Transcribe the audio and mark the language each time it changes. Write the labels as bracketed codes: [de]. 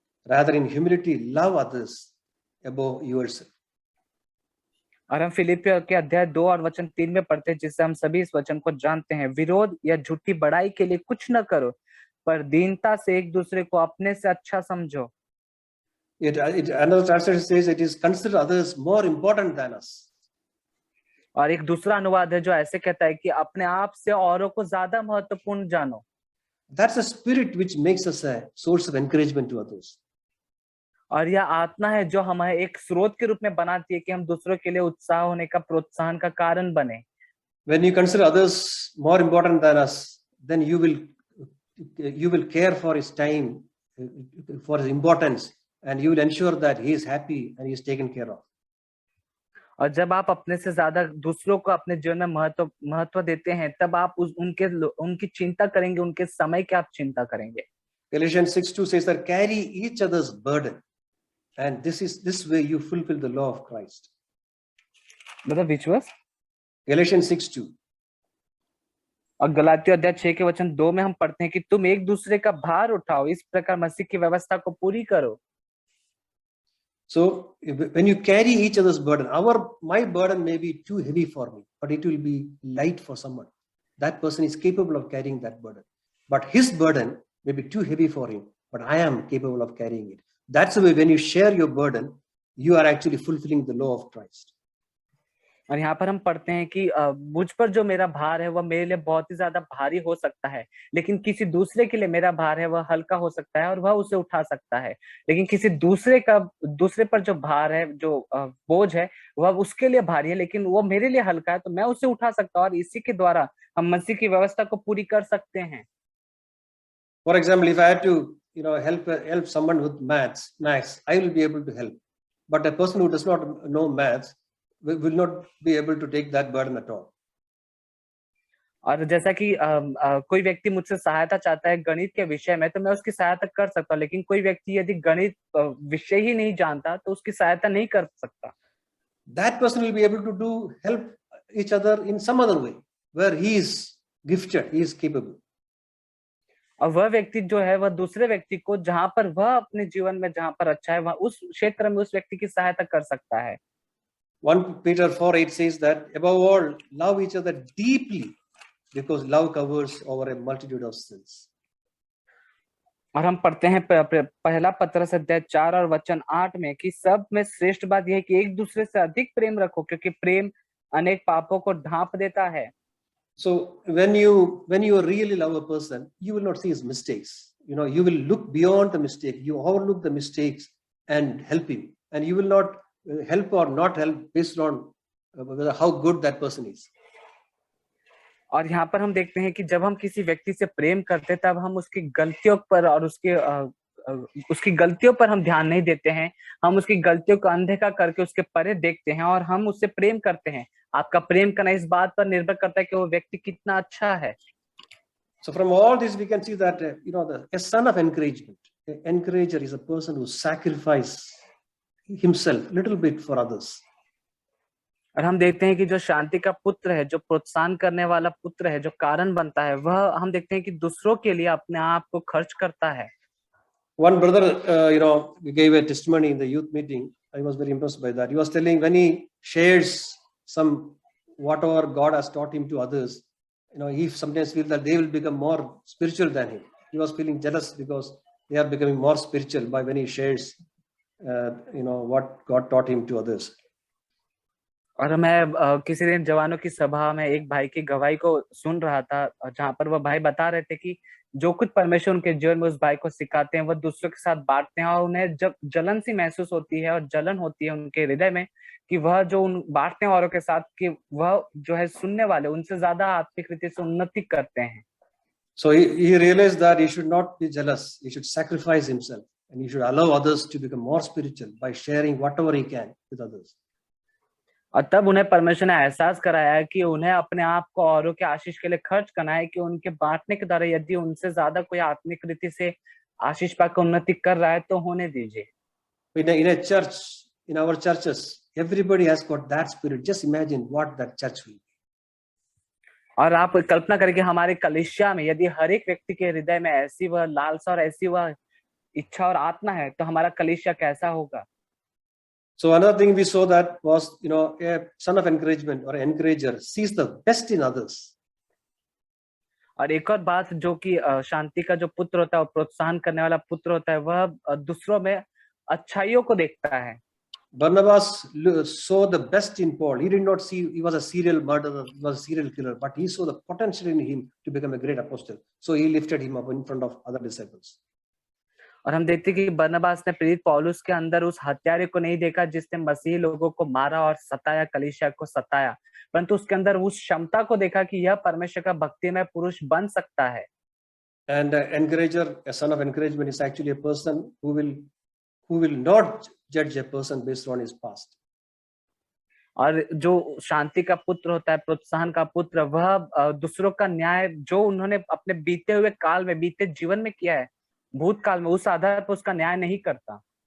[en] Rather in humility love others above yourself. [hi] और हम फिलिपियों के अध्याय 2 और वचन 3 में पढ़ते हैं, जिससे हम सभी इस वचन को जानते हैं। विरोध या झूठी बड़ाई के लिए कुछ न करो, पर दीनता से एक दूसरे को अपने से अच्छा समझो। [en] Another translation says it is consider others more important than us. [hi] और एक दूसरा अनुवाद है जो ऐसे कहता है कि अपने आप से औरों को ज्यादा महत्वपूर्ण जानो। [en] That's a spirit which makes us a source of encouragement to others. [hi] और यह आत्मा है जो हमें एक स्रोत के रूप में बनाती है कि हम दूसरों के लिए उत्साह होने का, प्रोत्साहन का कारण बने। [en] When you consider others more important than us, then you will care for his time, for his importance, and you will ensure that he is happy and he is taken care of. [hi] और जब आप अपने से ज्यादा दूसरों को अपने जीवन में महत्व देते हैं, तब आप उनकी चिंता करेंगे, उनके समय की आप चिंता करेंगे। [en] Galatians 6:2 says that carry each other's burden, and this way you fulfill the law of Christ. [hi] मतलब [en] which was? Galatians 6:2. [hi] और गलातियों अध्याय 6 के वचन 2 में हम पढ़ते हैं कि तुम एक दूसरे का भार उठाओ, इस प्रकार मसीह की व्यवस्था को पूरी करो। [en] So when you carry each other's burden, my burden may be too heavy for me, but it will be light for someone. That person is capable of carrying that burden, but his burden may be too heavy for him, but I am capable of carrying it. That's the way when you share your burden, you are actually fulfilling the law of Christ. [hi] और यहाँ पर हम पढ़ते हैं कि मुझ पर जो मेरा भार है वह मेरे लिए बहुत ही ज्यादा भारी हो सकता है, लेकिन किसी दूसरे के लिए मेरा भार है वह हल्का हो सकता है और वह उसे उठा सकता है। लेकिन किसी दूसरे पर जो भार है, जो बोझ है, वह उसके लिए भारी है, लेकिन वो मेरे लिए हल्का है, तो मैं उसे उठा सकता हूँ, और इसी के द्वारा हम मसीह की व्यवस्था को पूरी कर सकते हैं। [en] For example, if I had to help someone with maths, I will be able to help, but a person who does not know maths will not be able to take that burden at all. [hi] और जैसा कि कोई व्यक्ति मुझसे सहायता चाहता है गणित के विषय में, तो मैं उसकी सहायता कर सकता हूँ, लेकिन कोई व्यक्ति यदि गणित विषय ही नहीं जानता तो उसकी सहायता नहीं कर सकता। [en] That person will be able to help each other in some other way where he is gifted, he is capable. [hi] और वह व्यक्ति जो है वह दूसरे व्यक्ति को जहां पर वह अपने जीवन में जहां पर अच्छा है, वह उस क्षेत्र में उस व्यक्ति की सहायता कर सकता है। [en] 1 Peter 4:8 says that above all love each other deeply because love covers over a multitude of sins. [hi] और हम पढ़ते हैं पहला पत्रस अध्याय 4 और वचन 8 में कि सब में श्रेष्ठ बात यह है कि एक दूसरे से अधिक प्रेम रखो, क्योंकि प्रेम अनेक पापों को ढांप देता है। [en] So when you really love a person, you will not see his mistakes. You will look beyond the mistake. You overlook the mistakes and help him, and you will not help or not help based on how good that person is. [hi] और यहाँ पर हम देखते हैं कि जब हम किसी व्यक्ति से प्रेम करते हैं, तब हम उसकी गलतियों पर और उसकी गलतियों पर हम ध्यान नहीं देते हैं। हम उसकी गलतियों को अनदेखा करके उसके परे देखते हैं और हम उससे प्रेम करते हैं। आपका प्रेम करना इस बात पर निर्भर करता है कि वो व्यक्ति कितना अच्छा है। [en] So from all this we can see that a son of encouragement, an encourager is a person who sacrifices himself little bit for others. [hi] और हम देखते हैं कि जो शांति का पुत्र है, जो प्रोत्साहन करने वाला पुत्र है, जो कारण बनता है, वह हम देखते हैं कि दूसरों के लिए अपने आप को खर्च करता है। [en] One brother, gave a testimony in the youth meeting. I was very impressed by that. He was telling when he shares some whatever God has taught him to others, he sometimes feels that they will become more spiritual than him. He was feeling jealous because they are becoming more spiritual by when he shares, what God taught him to others. [hi] और मैं किसी दिन जवानों की सभा में एक भाई की गवाही को सुन रहा था, जहां पर वह भाई बता रहे थे कि जो कुछ परमेश्वर उनके जीवन में उस भाई को सिखाते हैं, वह दूसरों के साथ बांटते हैं, और उन्हें जब जलन सी महसूस होती है और जलन होती है उनके हृदय में कि वह जो बांटते हैं औरों के साथ, कि वह जो है सुनने वाले उनसे ज्यादा आत्मिक रीति से उन्नति करते हैं। [en] So he realized that he should not be jealous. He should sacrifice himself and he should allow others to become more spiritual by sharing whatever he can with others. [hi] और तब उन्हें परमेश्वर ने एहसास कराया है कि उन्हें अपने आप को औरों के आशीष के लिए खर्च करना है, कि उनके बांटने के द्वारा यदि उनसे ज्यादा कोई आत्मिक रीति से आशीष पाकर उन्नति कर रहा है तो होने दीजिए। [en] In a church, in our churches, everybody has got that spirit. Just imagine what that church will be. [hi] और आप कल्पना करें कि हमारे कलीसिया में यदि हर एक व्यक्ति के हृदय में ऐसी वह लालसा और ऐसी वह इच्छा और आत्मा है तो हमारा कलीसिया कैसा होगा। [en] So another thing we saw that was, a son of encouragement or encourager sees the best in others. [hi] और एक और बात जो कि शांति का जो पुत्र होता है, प्रोत्साहन करने वाला पुत्र होता है, वह दूसरों में अच्छाइयों को देखता है। [en] Barnabas saw the best in Paul. He did not see he was a serial murderer, he was a serial killer, but he saw the potential in him to become a great apostle. So he lifted him up in front of other disciples. [hi] और हम देखते हैं कि बरनबास ने प्रेरित पौलुस के अंदर उस हत्यारे को नहीं देखा जिसने मसीही लोगों को मारा और सताया, कलीसिया को सताया, परंतु उसके अंदर उस क्षमता को देखा कि यह परमेश्वर का भक्तिमय पुरुष बन सकता है। [en] And encourager, a son of encouragement, is actually a person who will not judge a person based on his past. [hi] और जो शांति का पुत्र होता है, प्रोत्साहन का पुत्र, वह दूसरों का न्याय जो उन्होंने अपने बीते हुए काल में, बीते जीवन में किया है, भूतकाल में, उस आधार पर उसका न्याय नहीं करता।